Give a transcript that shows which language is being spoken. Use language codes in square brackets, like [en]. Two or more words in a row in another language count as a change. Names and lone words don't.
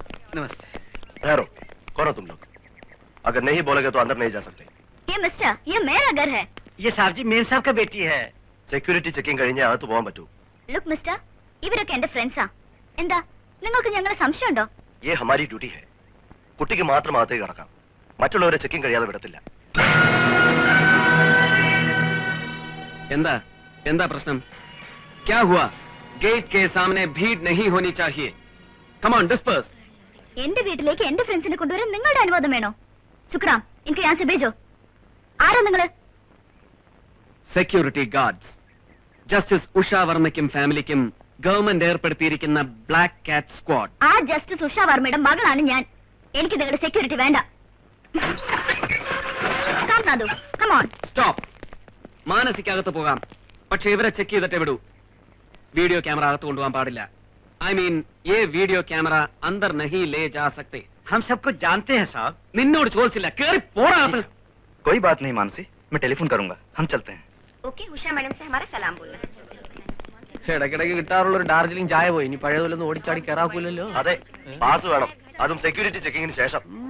[hi] नमस्ते। ठहरो, कौन हो तुम लोग? अगर नहीं बोलोगे तो अंदर नहीं जा सकते। ये मिस्टर, ये मेरा घर है। ये साहब जी मेम साहब का बेटी है। [en] security checking [ml] കഴിഞ്ഞേ അകത്ത് പോകാൻ പറ്റൂ. [en] look mister, [ml] ഇവരൊക്കെ എന്റെ ഫ്രണ്ട്സാ. എന്താ നിങ്ങൾക്ക് ഞങ്ങളെ സംശയമുണ്ടോ? [hi] ये हमारी ड्यूटी है. [ml] കുട്ടിക്ക് മാത്രം അകത്തേക്ക് കടക്കാം. മറ്റുള്ളവരെ ചെക്കിംഗ് കഴിയാതെ വിടത്തില്ല. എന്താ എന്താ പ്രശ്നം? [hi] क्या हुआ? गेट के सामने भीड़ नहीं होनी चाहिए. [en] Come on, disperse. [ml] എന്റെ വീട്ടിലേക്ക് എന്റെ ഫ്രണ്ട്സിനെ കൊണ്ടുവരാൻ നിങ്ങളുടെ അനുവാദം വേണോ? സുക്രാം, എനിക്ക് ഞാൻ भेजो. ആരാ നിങ്ങള്? [en] security guards. [ml] ജസ്റ്റിസ് ഉഷ വർമ്മയ്ക്കും ഫാമിലിക്കും ഗവൺമെന്റ് ഏർപ്പെടുത്തിയിരിക്കുന്ന [en] black cat squad. [ml] ആ ജസ്റ്റിസ് ഉഷ വർമ്മയുടെ മകളാണ് ഞാൻ. എനിക്ക് നിങ്ങളുടെ സെക്യൂരിറ്റി വേണ്ട. സ്റ്റോപ്പ്. മാനസികകത്ത് പോകാം, പക്ഷെ ഇവരെ ചെക്ക് ചെയ്തിട്ടേ വിടൂ. [en] video camera [ml] അകത്ത് കൊണ്ടുപോകാൻ പാടില്ല. [en] I mean, [hi] ये [en] video camera [hi] अंदर नहीं ले जा सकते. हम सबको जानते हैं साहब. നിന്നോട് ചോദിച്ചില്ല, കേറി പോടാ. कोई बात नहीं मानसी, मैं टेलीफोन करूंगा. हम चलते हैं. ओके, उषा मैडम से हमारा सलाम बोलना. [ml] ഇടയ്ക്കിടയ്ക്ക് കിട്ടാറുള്ള ഒരു ഡാർജിലിംഗ് ചായ പോയി. ഇനി പഴയതൊന്നും ഓടിച്ചാടി കയറാക്കൂലല്ലോ. അതെ, പാസ് വേണം. അതും [en] security checking [ml] ശേഷം.